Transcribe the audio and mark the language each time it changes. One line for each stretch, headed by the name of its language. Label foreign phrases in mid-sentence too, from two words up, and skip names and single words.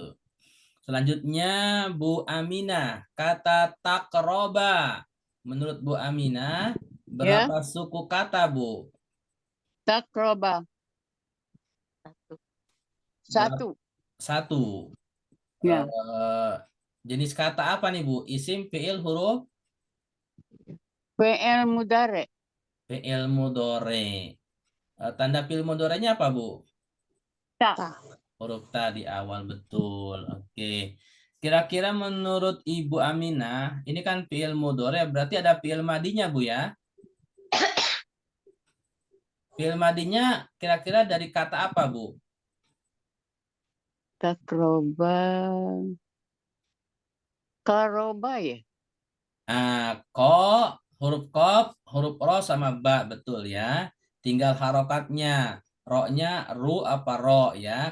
Indonesian: Selanjutnya Bu Aminah, kata takroba. Menurut Bu Aminah, berapa suku kata, Bu? Takroba. Satu. 1. Ya. Jenis kata apa nih, Bu? Isim, fiil, huruf?
Arabic: فعل مضارع. فعل مضارع.
Indonesian: Tanda
Arabic: فعل مضارع-nya
Indonesian: apa, Bu? Tak. Huruf ta di awal, betul. Oke. Kira-kira menurut Ibu Aminah, ini kan
Arabic: فعل مضارع,
Indonesian: berarti ada
Arabic: فعل ماضي-nya,
Indonesian: Bu ya?
Arabic: فعل ماضي-nya
Indonesian: kira-kira dari kata apa, Bu? Takroba. Karoba ya. Huruf kof, huruf ro sama ba, betul ya. Tinggal harokatnya. Ro-nya ru apa ro ya.